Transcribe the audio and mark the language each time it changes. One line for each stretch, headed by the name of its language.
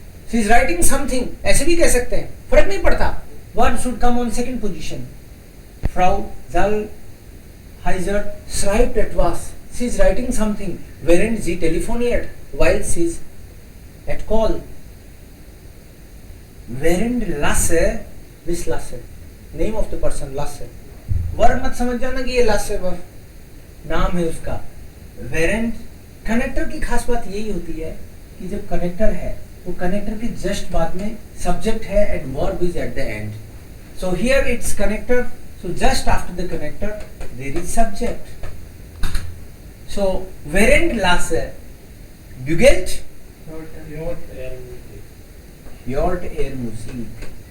English: She is writing something,
Hindi: ऐसे भी कह सकते हैं, फर्क नहीं पड़ता.
English: Verb should come on second position.
German: Frau Zalheiser schreibt etwas.
English: She is writing something
German: während sie telefoniert,
English: while she is at call. Während Lasse, this Lasse, name of the person Lasse.
Hindi: Verb मत समझ जाना कि ये Lasse verb नाम है उसका. Während connector की खास बात यही होती है कि जब कनेक्टर है तो कनेक्टर के जस्ट बाद में सब्जेक्ट है
English: and verb is at the end. So here it's connector. So just after the connector there is subject.
German: So während Lasse bügelt, hört Musik.